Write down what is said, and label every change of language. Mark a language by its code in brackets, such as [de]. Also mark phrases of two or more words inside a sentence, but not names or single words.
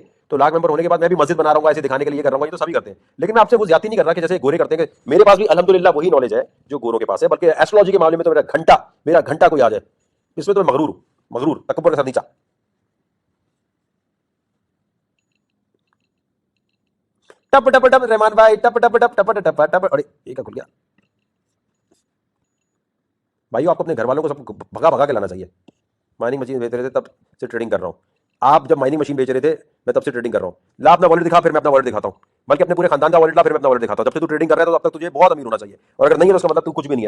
[hi] तो लाख मेंबर होने के बाद मैं भी मस्जिद बना रहा हूँ, ऐसे दिखाने के लिए कर रहा हूँ, ये तो सभी करते हैं। लेकिन मैं आपसे वो ज्यादा नहीं कर रहा कि जैसे गोरे करते हैं। मेरे पास भी अल्हम्दुलिल्लाह वही नॉलेज है जो गोरों के पास है, बल्कि एस्ट्रोलॉजी के मामले में तो मेरा घंटा कोई आ जाए, इसमें तो मैं मगरूर हूं, मगरूर तकब्बुर के साथ नीचा। टप टप टप रहमान भाई, टप टप टप टप टप टप। अरे ये क्या खुल गया भाइयों? आपको अपने घर वालों को सब भगा भगा के लाना चाहिए। [en] mining machine [hi] बेच रहे थे तब से ट्रेडिंग कर रहा हूँ। आप जब [en] mining machine [hi] बेच रहे थे मैं तब से ट्रेडिंग कर रहा हूँ। ला अपना वॉलेट दिखा, फिर मैं अपना वॉलेट दिखाता हूँ। बल्कि अपने पूरे खानदान का वॉलेट ला, फिर मैं अपना वॉलेट दिखाता हूँ। जब से तू ट्रेडिंग कर रहा है तो अब तक तुझे बहुत अमीर होना चाहिए, और अगर नहीं है तो उसका मतलब तू कुछ भी नहीं है।